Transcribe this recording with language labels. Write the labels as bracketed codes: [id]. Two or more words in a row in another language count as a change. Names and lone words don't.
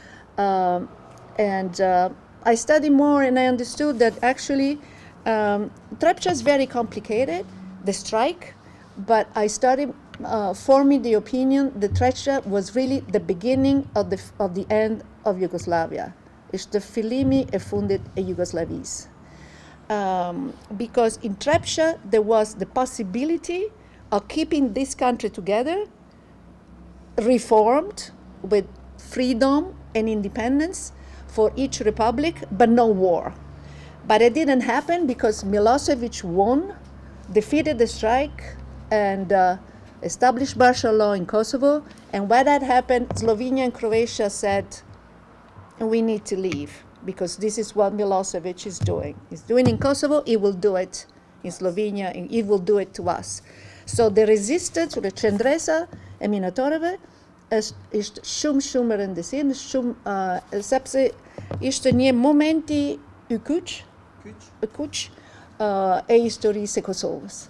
[en] I studied more, and I understood that actually Trepça is very complicated, the strike, but I started forming the opinion that Trepça was really the beginning of the end of Yugoslavia. It's the [sq] fillimi e fundit e Jugosllavisë. [en] Because in Trepça there was the possibility of keeping this country together, reformed with freedom and independence for each republic, but no war. But it didn't happen because Milosevic won, defeated the strike, and established martial law in Kosovo. And when that happened, Slovenia and Croatia said, we need to leave, because this is what Milosevic is doing. He's doing in Kosovo, he will do it in Slovenia, and he will do it to us. So the resistance, the [sq] qendresa e minatorëve, ishte shumë e rëndësishme, sepse ishte një momenti i kyç e historisë së Kosovës.